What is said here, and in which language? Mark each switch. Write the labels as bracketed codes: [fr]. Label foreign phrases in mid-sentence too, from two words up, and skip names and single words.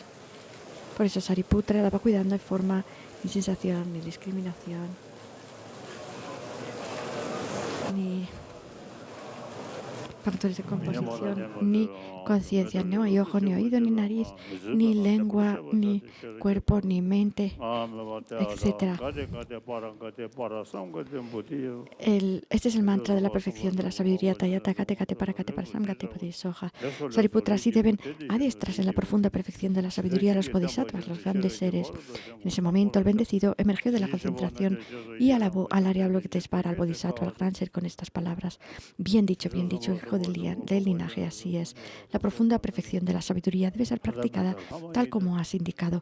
[es] Por eso, Sariputra, la vacuidad no hay forma, ni sensación, ni discriminación, ni factores de composición, ni conciencia. No hay ojo, ni oído, ni nariz, ni lengua, ni cuerpo, ni mente, etc. Este es el mantra de la perfección de la sabiduría. [sa] तद्यथा गते गते पार गते पारसं गते बोधिस्वाहा. [es] Sariputra, así deben adiestrarse en la profunda perfección de la sabiduría los bodhisattvas, los grandes seres. En ese momento, el bendecido emergió de la concentración y alabó al Arya Avalokiteshvara, al bodhisattva, al gran ser, con estas palabras: bien dicho, hijo del linaje, así es. La profunda perfección de la sabiduría debe ser practicada tal como has indicado.